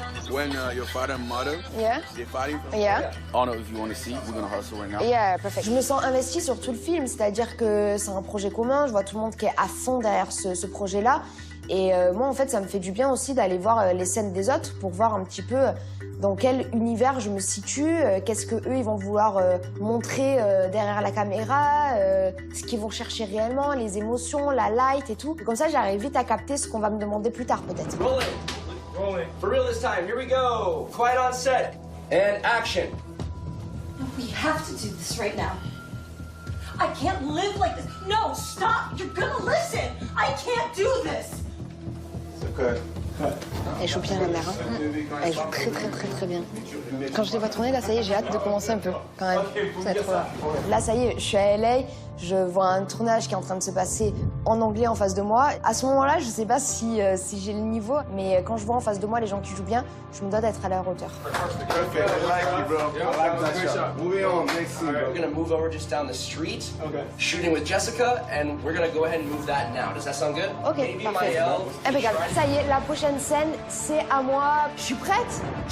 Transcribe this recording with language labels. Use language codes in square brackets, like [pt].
[en] When your father and mother, Yeah. they're fighting. Yeah. I don't know if you want to see. We're gonna hustle right now. Yeah, perfect. [fr] Je me sens investie sur tout le film, c'est-à-dire que c'est un projet commun, je vois tout le monde qui est à fond derrière ce projet-là. Et moi, en fait, ça me fait du bien aussi d'aller voir les scènes des autres pour voir un petit peu dans quel univers je me situe, qu'est-ce que eux ils vont vouloir montrer derrière la caméra, ce qu'ils vont chercher réellement, les émotions, la light et tout. Comme ça, j'arrive vite à capter ce qu'on va me demander plus tard, peut-être. [en] Rolling. For real this time. Here we go. Quiet on set. And action. We have to do this right now. I can't live like this. No, stop. You're gonna listen. I can't do this. Okay. [fr] Elle joue bien la mère, hein. Elle joue très bien. Quand je les vois tourner, là, ça y est, j'ai hâte de commencer un peu, quand même. Ça va être trop là. Là, ça y est, je suis à LA, je vois un tournage qui est en train de se passer en anglais en face de moi. À ce moment-là, je sais pas si j'ai le niveau, mais quand je vois en face de moi les gens qui jouent bien, je me dois d'être à leur hauteur. [en] Perfect. I like you, bro. I like that shot. Moving on. Next scene. We're gonna move over just down the street. Okay. Shooting with Jessica, and we're gonna go ahead and move that now. Does that sound good? Ok, Maybe [fr] parfait. Maëlle. Impeccable. Ça y est, la prochaine scène, c'est à moi. Je suis prête.